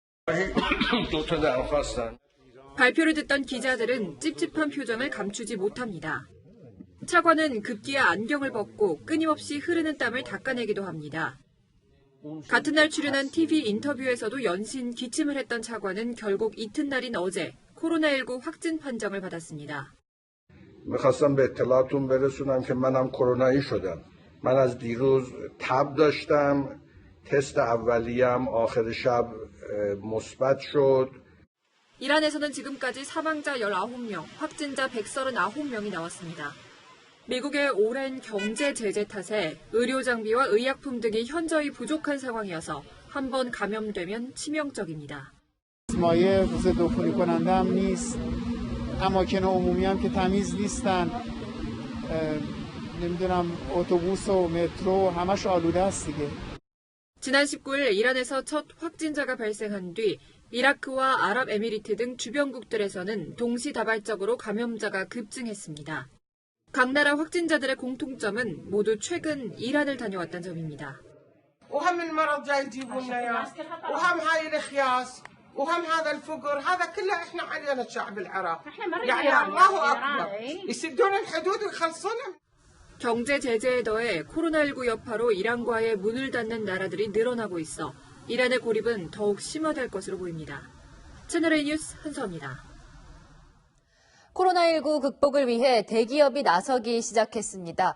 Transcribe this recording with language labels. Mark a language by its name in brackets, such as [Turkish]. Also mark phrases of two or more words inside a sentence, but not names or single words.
[Korean] 발표를 듣던 기자들은 찝찝한 표정을 감추지 못합니다. 차관은 급기야 안경을 벗고 끊임없이 흐르는 땀을 닦아내기도 합니다. 같은 날 출연한 TV 인터뷰에서도 연신 기침을 했던 차관은 결국 이튿날인 어제 코로나19 확진 판정을 받았습니다. [Persian] میخواستم به اطلاعتون برسونم که منم کرونایی شدم. من از دیروز تب داشتم. تست اولیه‌ام آخر شب مثبت شد. [Korean] 이란에서는 지금까지 사망자 19명, 확진자 139명이 나왔습니다. 미국의 오랜 경제 제재 탓에 의료 장비와 의약품 등이 현저히 부족한 상황이어서 한 번 감염되면 치명적입니다. [Persian] مایع ضد عفونی کننده هم نیست. اماکن عمومی هم که تمیز نیستن. نمیدونم اتوبوس و مترو همش آلوده است دیگه. [Korean] 지난 19일 이란에서 첫 확진자가 발생한 뒤 이라크와 아랍에미리트 등 주변국들에서는 동시다발적으로 감염자가 급증했습니다. 각 나라 확진자들의 공통점은 모두 최근 이란을 다녀왔다는 점입니다. [Arabic] وهم المرض جاي يجيبوا لنا اياه وهم هاي الخياس وهم هذا الفقر هذا كله احنا علينا الشعب العراقي يعني الله اكبر يسدون الحدود ويخلصونهم. [Korean] 경제 제재에 더해 코로나19 여파로 이란과의 문을 닫는 나라들이 늘어나고 있어 이란의 고립은 더욱 심화될 것으로 보입니다. 채널A 뉴스 한서입니다. 코로나19 극복을 위해 대기업이 나서기 시작했습니다.